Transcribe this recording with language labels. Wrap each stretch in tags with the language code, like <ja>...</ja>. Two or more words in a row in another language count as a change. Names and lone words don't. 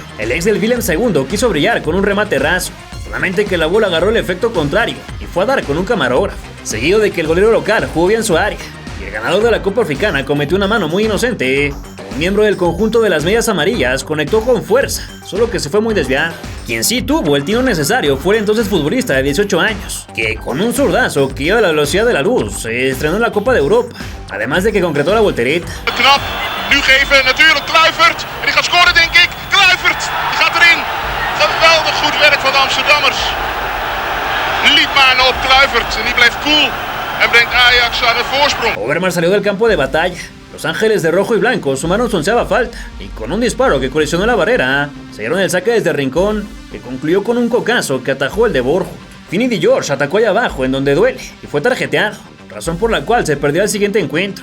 <es>El ex del Willem II quiso brillar con un remate raso, solamente que la bola agarró el efecto contrario y fue a dar con un camarógrafo, seguido de que el golero local jugó bien su área y el ganador de la Copa Africana cometió una mano muy inocente. Un miembro del conjunto de las medias amarillas conectó con fuerza, solo que se fue muy desviado. Quien sí tuvo el tiro necesario fue el entonces futbolista de 18 años, que con un zurdazo que iba a la velocidad de la luz se estrenó en la Copa de Europa, además de que concretó la voltereta.</es> <nl>Knap, nu geven natuurlijk Kluivert, en die gaat scoren denk ik, Kluivert, die gaat erin, geweldig goed werk van de Amsterdammers. Liet maar op Kluivert en die blijft cool en brengt Ajax aan de voorsprong.</nl> <es>Overmars salió del campo de batalla. Los Ángeles de rojo y blanco sumaron su 11ª falta y con un disparo que colisionó la barrera, se dieron el saque desde el rincón, que concluyó con un cocazo que atajó el de Borjo. Finidi George atacó allá abajo en donde duele y fue tarjeteado, razón por la cual se perdió el siguiente encuentro.</es>